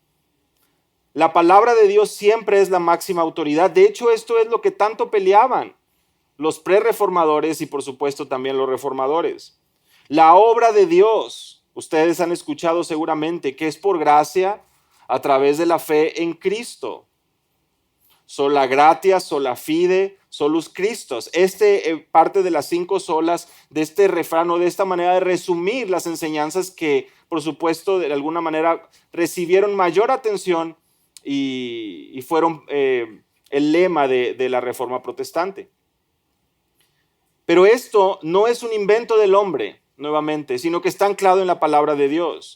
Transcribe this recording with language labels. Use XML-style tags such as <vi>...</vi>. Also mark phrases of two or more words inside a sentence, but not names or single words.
<es>La palabra de Dios siempre es la máxima autoridad. De hecho, esto es lo que tanto peleaban los prerreformadores y por supuesto también los reformadores. La obra de Dios, ustedes han escuchado seguramente que es por gracia a través de la fe en Cristo.</es> <la>Sola gratia, sola fide, solus Christus.</la> <es>Parte de las 5 solas de este refrán o de esta manera de resumir las enseñanzas que, por supuesto, de alguna manera recibieron mayor atención y fueron el lema de la Reforma Protestante. Pero esto no es un invento del hombre, nuevamente, sino que está anclado en la palabra de Dios.</es>